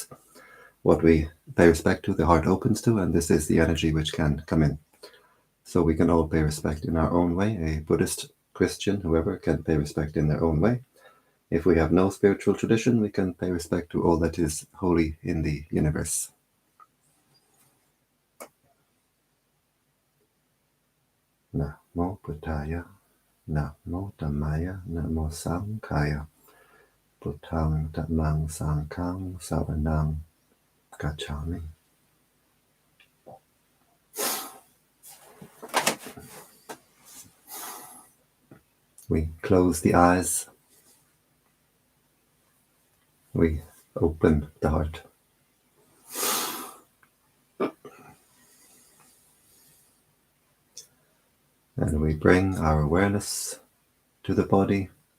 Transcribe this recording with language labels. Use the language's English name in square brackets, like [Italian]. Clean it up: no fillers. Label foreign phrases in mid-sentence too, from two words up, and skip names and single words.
[English] What we pay respect to, the heart opens to, and this is the energy which can come in. So we can all pay respect in our own way. A Buddhist, Christian, whoever can pay respect in their own way. If we have no spiritual tradition, we can pay respect to all that is holy in the universe. [Pali] Namo Buddhaya, Namo Dhammaya, Namo Sanghaya, Buddhang Dhammang Sanghang Saranang Gacchami. [English] We close the eyes. We open the heart. And we bring our awareness to the body.